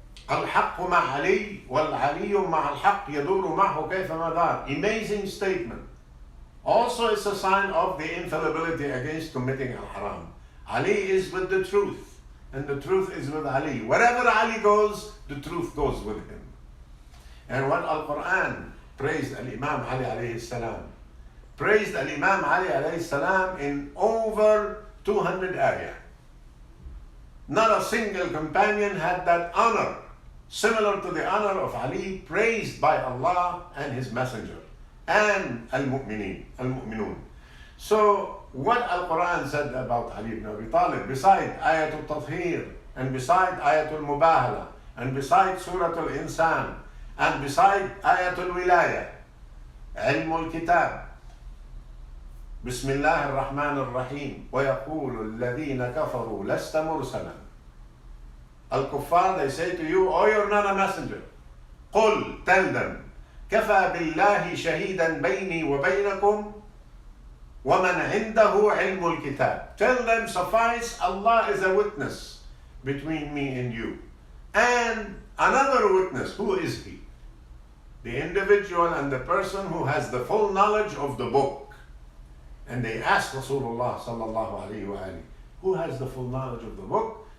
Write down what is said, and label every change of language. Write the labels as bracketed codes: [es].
[ar] الحق مع علي والعلي مع الحق يدور معه كيفما دار. [en] Amazing statement. Also, it's a sign of the infallibility against committing al-haram. Ali is with the truth, and the truth is with Ali. Wherever Ali goes, the truth goes with him. And when Al-Quran praised Al-Imam Ali alayhi salam, praised Al-Imam Ali alayhi salam in over 200 ayah. Not a single companion had that honor, similar to the honor of Ali, praised by Allah and His Messenger and Al-Mu'minun. So what Al-Quran said about Ali ibn Abi Talib, beside Ayatul Tathhir, and beside Ayatul Mubahala, and beside Surah Al-Insan, and beside Ayatul Wilaya, Ilmul Kitab, Bismillah ar-Rahman ar-Rahim, [ar] وَيَقُولُ الَّذِينَ كَفَرُوا لَسْتَ مُرْسَلًا. [en] Al-Kuffar, they say to you, oh, you're not a messenger. [ar] قُلْ, [en] tell them, [ar] كَفَى بِاللَّهِ شَهِيدًا بَيْنِي وَبَيْنَكُمْ وَمَنْ عِنْدَهُ عِلْمُ الْكِتَابِ. [en] Tell them, suffice, Allah is a witness between me and you. And another witness, who is he? The individual and the person who has the full knowledge of the book. And they asked Rasulullah sallallahu alayhi wa alayhi, who has the full knowledge of the book?